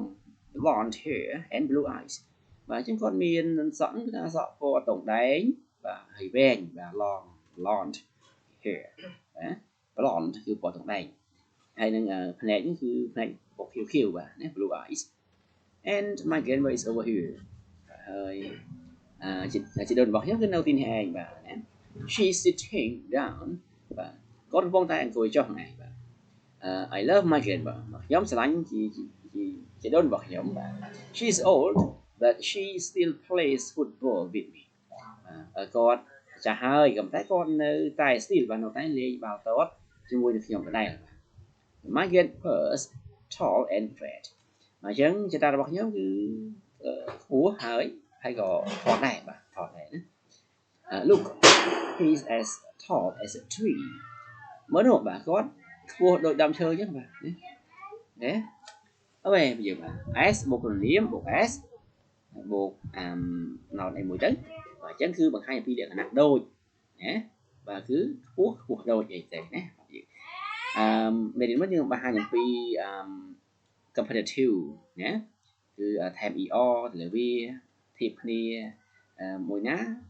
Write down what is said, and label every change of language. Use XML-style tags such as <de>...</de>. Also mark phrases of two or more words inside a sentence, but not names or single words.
<en>blonde hair and blue eyes</en> <km>បាទអញ្ចឹងគាត់មានសក់គឺថាសក់ពណ៌តុងដែងបាទហើយវែងបាទ</km> <en>long blonde hair</en> <km>ណា blonde គឺពណ៌តុងដែងហើយនឹងភ្នែកនេះគឺភ្នែកពណ៌ខៀវបាទណា</km> <en>blue eyes and my grandma is over here</en> <km>ហើយជីដូនរបស់ខ្ញុំគឺនៅទីនេះឯងបាទណា</km> <en>she's sitting down</en> <km>បាទគាត់កំពុងតែអង្គុយចុះហ្នឹងឯងបាទ</km> <en>I love my grandma</en> <km>ខ្ញុំស្រឡាញ់ជីដូនរបស់ខ្ញុំបាទ</km> <en>she's old but she still plays football with me</en> <km>គាត់ចាស់ហើយក៏តែគាត់នៅតែ still បាទនៅតែលេងបាល់ទាត់ជាមួយនឹងខ្ញុំដដែល</km> <en>my grandpa's tall and fat</en> <km>អញ្ចឹងចតារបស់ខ្ញុំគឺខ្ពស់ហើយក៏ថតដែរបាទថតដែរណា</km> <en>look he's as tall as a tree</en> <km>មើលនោះបាទគាត់ខ្ពស់ដូចដើមឈើអញ្ចឹងបាទណាអូខេយើងបាទ s បូកនាមបូក s បូកណោតអីមួយទៅបាទអញ្ចឹងគឺបង្ហាញអំពីលក្ខណៈដូចណាបាទគឺខ្ពស់ដូចអីទៅណាយើងមេរៀននេះយើងបង្ហាញអំពីcomparative ណាគឺថែម er ទៅលើវាធៀបគ្នាមួយណា</km>